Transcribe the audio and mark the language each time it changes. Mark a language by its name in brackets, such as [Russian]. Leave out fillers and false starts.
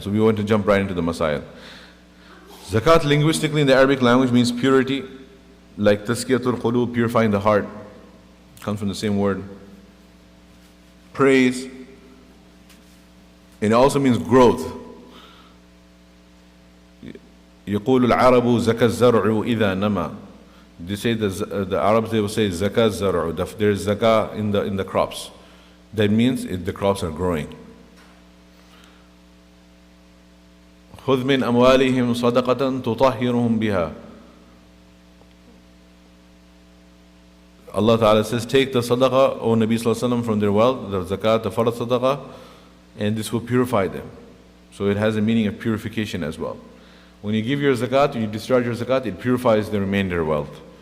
[English] So we want to jump right into the masail. Zakat linguistically in the Arabic language means purity, like tazkiyatul qulub, purifying the heart, comes from the same word. Praise, and it also means growth. [Arabic] يقول العرب زكى الزرع إذا نما. [English] They say the Arabs, they will say zakah zar'u. There's zakah in the crops. That means the crops are growing. [Arabic] خذ من أموالهم صدقة تطهرهم بها. [English] Allah Ta'ala says, take the sadaqah, O Nabi Sallallahu Alaihi Wasallam, from their wealth, the zakat, the farad sadaqah, and this will purify them. So it has a meaning of purification as well. When you give your zakat, you discharge your zakat, it purifies the remainder wealth.